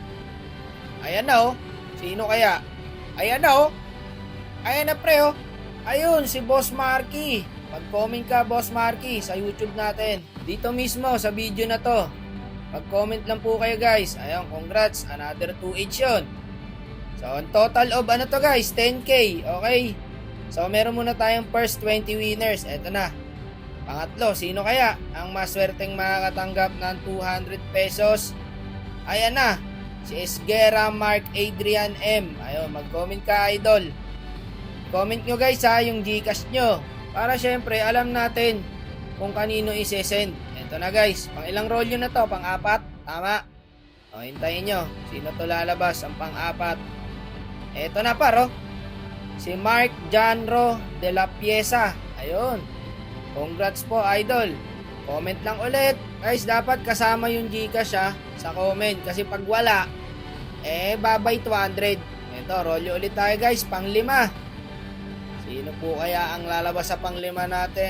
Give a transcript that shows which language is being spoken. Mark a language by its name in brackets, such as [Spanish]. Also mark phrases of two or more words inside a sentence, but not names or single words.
[Filipino] Ayan na oh. Sino kaya? Ayan na oh. Ayan na pre oh. Ayun, si Boss Marky. Mag-comment ka Boss Marky sa YouTube natin. Dito mismo sa video na to. Mag-comment lang po kayo guys. Ayun, congrats. Another 2H yun. [English] So, on total of [Filipino] ano to [English] guys? 10K. Okay. [Filipino] So, meron muna tayong [English] first 20 winners. [Filipino] Eto na. Pangatlo, sino kaya ang maswerteng makakatanggap ng 200 pesos? Ayan na. Si Esguera Mark Adrian M. Ayun, mag-comment ka idol. Comment nyo guys ha, yung Gcash nyo. Para syempre, alam natin kung kanino isesend. Ito na guys, pang ilang rolyo na to? Pang-apat? Tama. O, hintayin nyo. Sino to lalabas? Ang pang-apat. Ito na paro. Si Mark Janro de la Pieza. Ayun. Congrats po idol. Comment lang ulit. Guys, dapat kasama yung Gcash ha, sa comment. Kasi pag wala, babay 200. Ito, rolyo ulit tayo guys. Pang-lima. Sino po kaya ang lalabas sa panglima natin?